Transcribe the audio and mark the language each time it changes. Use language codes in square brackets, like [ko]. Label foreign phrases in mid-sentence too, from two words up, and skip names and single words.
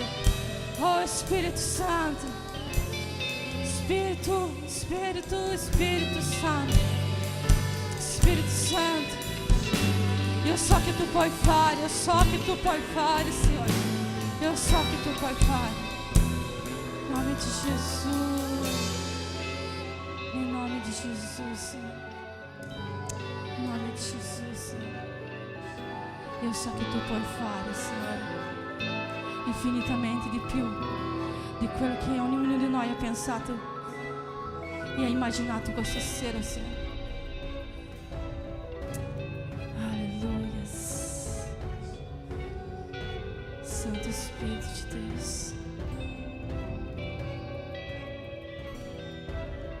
[it] Oh Spirito Santo, Spirito, Spirito, Spirito Santo, Spirito Santo. Io so che tu puoi fare, io so che tu puoi fare, Signore. Io so che tu puoi fare. [pt] Em nome de Jesus. Em nome de Jesus, Senhor. Em nome de Jesus, Senhor. [it] Eu so che tu puoi fare, Signore, infinitamente di più di quello che ognuno di noi ha pensato e ha immaginato questa sera, Signore. Alleluia. [pt] Santo Espírito de Deus.